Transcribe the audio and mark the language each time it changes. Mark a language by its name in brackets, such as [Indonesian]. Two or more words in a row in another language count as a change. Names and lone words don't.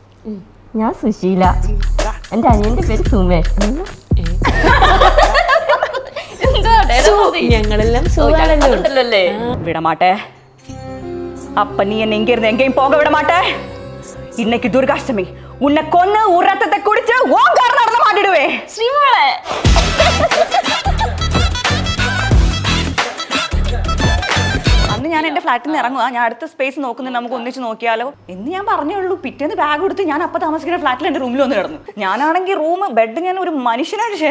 [Malayalam] ഞാൻ സുശീല. എൻ്റെ അനിയൻ്റെ പേര് സുമേഷ്. ഞങ്ങളെല്ലാം [Tamil] அல்லே விடமாட்டே. அப்ப நீ என்ன இங்க இருந்து எங்கேயும் போக விட மாட்ட. இன்னைக்கு துர்காஷ்டமி. உன்னை கொன்னு ஒரு ரத்தத்தை குடிச்சு ஓங்கார நடந்து மாட்டிடுவே. [Malayalam] ശ്രീമോളെ അന്ന് ഞാൻ എന്റെ ഫ്ലാറ്റിൽ നിന്ന് ഇറങ്ങുക, ഞാൻ അടുത്ത സ്പേസ് നോക്കുന്നുണ്ട്, നമുക്ക് ഒന്നിച്ച് നോക്കിയാലോ എന്ന് ഞാൻ പറഞ്ഞേ ഉള്ളൂ. പിറ്റേന്ന് ബാഗ് എടുത്ത് ഞാൻ അപ്പൊ താമസിക്കുന്ന ഫ്ലാറ്റിൽ എന്റെ റൂമിൽ വന്ന് കിടന്നു. ഞാനാണെങ്കിൽ റൂം ബെഡ് ഞാൻ ഒരു മനുഷ്യനായിട്ട് ഷെയർ